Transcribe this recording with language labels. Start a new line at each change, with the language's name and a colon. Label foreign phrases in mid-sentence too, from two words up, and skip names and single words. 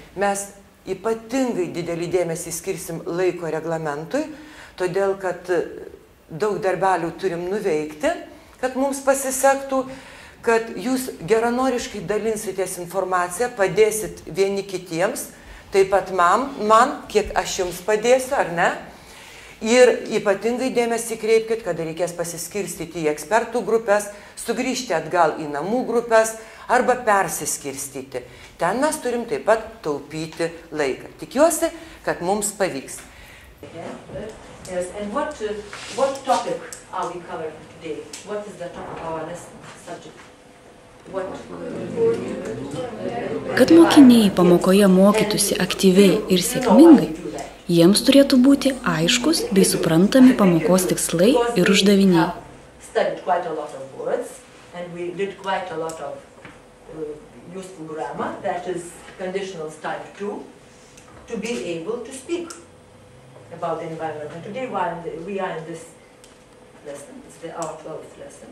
Lithuanian: Mes ypatingai didelį dėmesį skirsim laiko reglamentui, todėl kad daug darbelių turim nuveikti, kad mums pasisektų, kad jūs geranoriškai dalinsitės informaciją, padėsit vieni kitiems, taip pat man, kiek aš jums padėsiu, ar ne? Ir ypatingai dėmesį kreipkite, kada reikės pasiskirstyti į ekspertų grupės, sugrįžti atgal į namų grupės arba persiskirstyti. Ten mes turim taip pat taupyti laiką. Tikiuosi, kad mums pavyks.
English: Yes, and what topic are we covering today? What is the topic of our lesson subject?
Lithuanian: Kad mokiniai pamokoje mokytųsi aktyviai ir sėkmingai, jiems turėtų būti aiškus bei suprantami pamokos tikslai ir uždaviniai.
English: About the environment. And today we are in this lesson, it's our 12th lesson.